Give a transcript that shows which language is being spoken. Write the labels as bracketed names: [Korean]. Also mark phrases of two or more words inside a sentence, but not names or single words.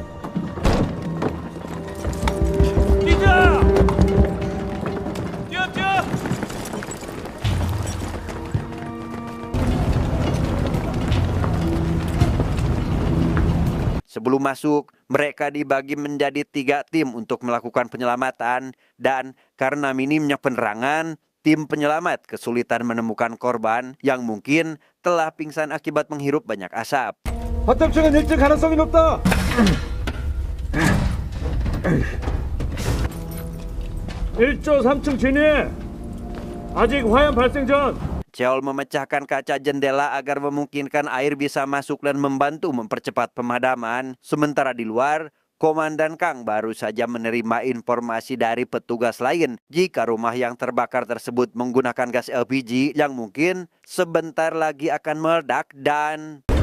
[Indonesian] Sebelum masuk, mereka dibagi menjadi 3 tim untuk melakukan penyelamatan, dan karena minimnya penerangan, tim penyelamat kesulitan menemukan korban yang mungkin telah pingsan akibat menghirup banyak asap. [Korean] 화탐증은 1등 가능성이 높다. 1조 3층 진입. 아직 화염 발생 전. [Indonesian] Cheol memecahkan kaca jendela agar memungkinkan air bisa masuk dan membantu mempercepat pemadaman. Sementara di luar, Komandan Kang baru saja menerima informasi dari petugas lain jika rumah yang terbakar tersebut menggunakan gas LPG yang mungkin sebentar lagi akan meledak dan...